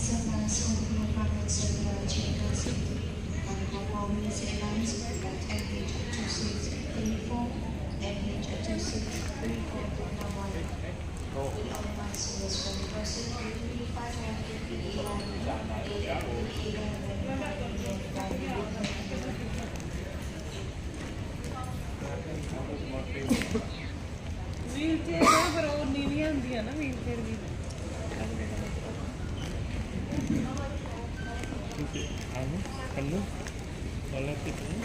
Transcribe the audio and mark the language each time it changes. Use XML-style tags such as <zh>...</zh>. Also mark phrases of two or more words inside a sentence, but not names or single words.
<en>Indonesia Airlines seat 3.1. Passengers from Crossing B5</en> <pa>wheelchair ਪਰ ਉਹ ਨੀਵੀਂ ਹੁੰਦੀ ਆ ਨਾ wheelchair ਵੀ</pa> <id>Anu, boleh gitu.</id>